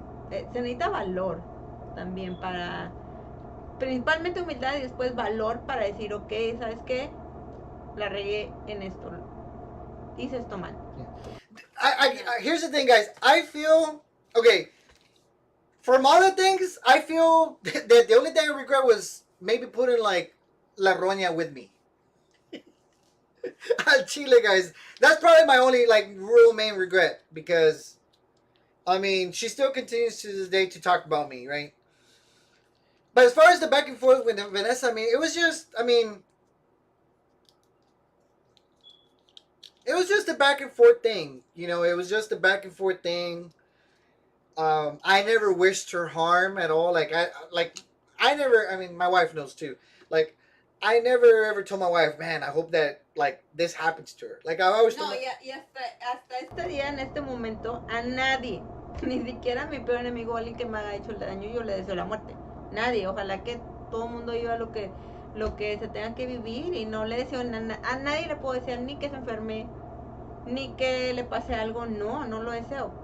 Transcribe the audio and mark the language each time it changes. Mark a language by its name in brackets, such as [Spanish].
[Spanish] Se necesita valor también para, principalmente humildad y después valor para decir, ok, ¿sabes qué? La regué en esto, hice esto mal. [English] here's the thing, guys. I feel okay. From all the things, I feel that the only thing I regret was maybe putting, like, La Roña with me. [Spanish] Al Chile, [English] guys. That's probably my only, like, real main regret, because, I mean, she still continues to this day to talk about me, right? But as far as the back and forth with Vanessa, I mean, it was just a back and forth thing. You know, it was just a back and forth thing. I never wished her harm at all. I never. I mean, my wife knows too. Like, I never ever told my wife, man, I hope that, like, this happens to her. Like, I always [Spanish] No, [English] told [Spanish] y hasta este día, en este momento, a nadie, ni siquiera a mi peor enemigo, alguien que me haya hecho el daño, yo le deseo la muerte. Nadie, ojalá que todo el mundo viva lo que se tenga que vivir, y no le deseo a nadie le puedo desear ni que se enferme, ni que le pase algo, no lo deseo.